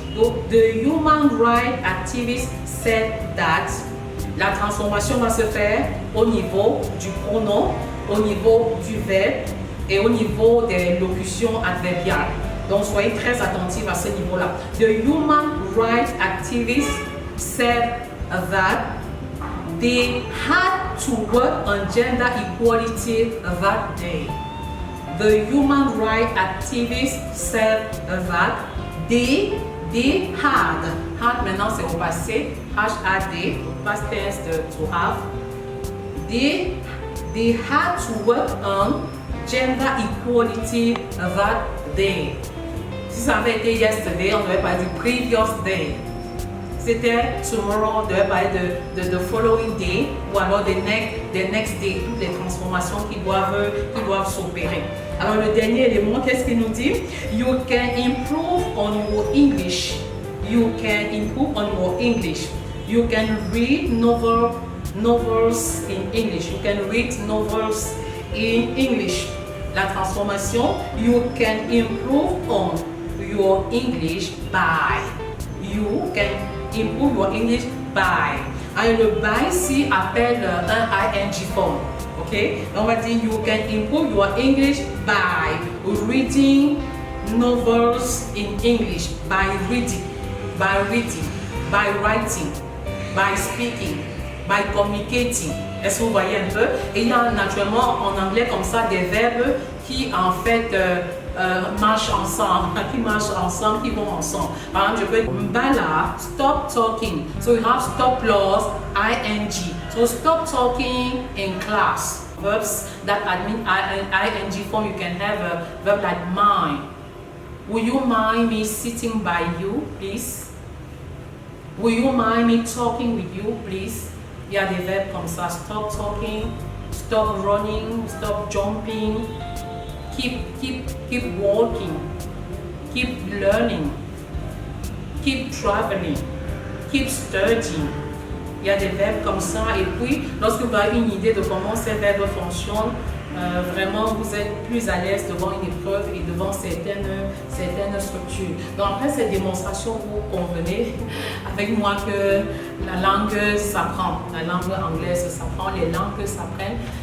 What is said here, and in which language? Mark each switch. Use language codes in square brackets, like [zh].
[en] Donc, the human rights activists said that. [fr] La transformation va se faire au niveau du pronom, au niveau du verbe et au niveau des locutions adverbiales. Donc, soyez très attentifs à ce niveau-là. [en] The human rights activists said that they had to work on gender equality that day. The human rights activists said that they had [fr] maintenant c'est au passé, [en] H-A-D, past tense de to have. They had to work on gender equality that day. [fr] Si ça avait été yesterday, on devait parler du previous day. C'était tomorrow, on devait parler de [en] the following day [fr] ou alors [en] the next day, [fr] toutes les transformations qui doivent s'opérer. Alors le dernier élément, qu'est-ce qu'il nous dit? [en] You can improve on your English. You can improve on your English. You can read novels in English. You can read novels in English. [fr] La transformation, [en] you can improve on your English by. You can improve your English by. [fr] Et le by ici appelle un [en] ing form. Okay? [fr] On va dire [en] you can improve your English by reading novels in English, by reading, by writing, by speaking, by communicating. [fr] Est-ce que vous voyez un peu? Et il y a naturellement en anglais comme ça des verbes qui en fait marchent ensemble, qui vont ensemble. Par exemple, je peux [en] Mbala, stop talking. So we have stop plus ing. So stop talking in class. Verbs that admit ing form, you can have a verb like mind. Will you mind me sitting by you, please? Will you mind me talking with you, please? [fr] Il y a des verbes comme ça. [en] Stop talking, stop running, stop jumping. Keep walking, keep learning, keep traveling, keep studying. [fr] Il y a des verbes comme ça et puis lorsque vous avez une idée de comment ces verbes fonctionnent, vraiment vous êtes plus à l'aise devant une épreuve et devant certaines structures. Donc après cette démonstration, vous convenez avec moi que la langue s'apprend, la langue anglaise s'apprend, les langues s'apprennent.